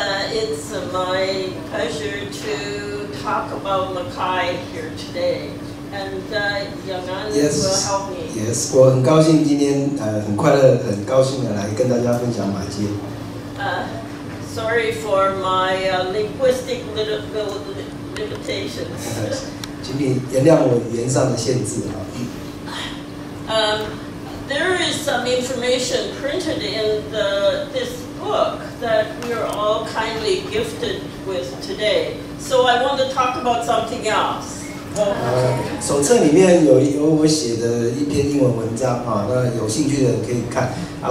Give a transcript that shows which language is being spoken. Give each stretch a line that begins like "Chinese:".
English: It's my pleasure to talk about Mackay here today, and Yangan will help me.
Chinese: Yes, 我很高兴今天很快乐，很高兴的来跟大家分享马街。
English: Sorry for my linguistic limitations.
Chinese: 请你原谅我语言上的限制啊。
English: There is some information printed in this book that we are all kindly gifted with today. So I want to talk about something else.
Chinese: 手册里面有我写的一篇英文文章啊，那有兴趣的人可以看啊。